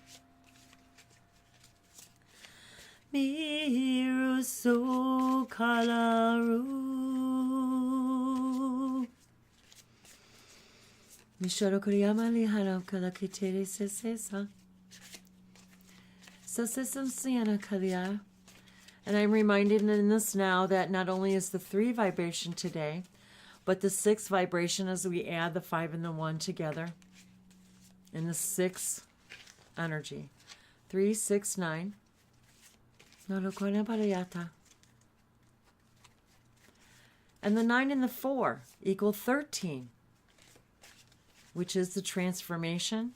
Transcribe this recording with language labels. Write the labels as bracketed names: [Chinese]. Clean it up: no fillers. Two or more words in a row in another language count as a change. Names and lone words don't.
[English] Miru so kalaru. Mishoro kuriyama lihana kalakitere sesesa. Sesesam siana kalia. And I'm reminded in this now that not only is the 3 vibration today, but the 6 vibration as we add the 5 and the 1 together. And the 6 energy. 3, 6, 9. And the 9 and the 4 equal 13, which is the transformation.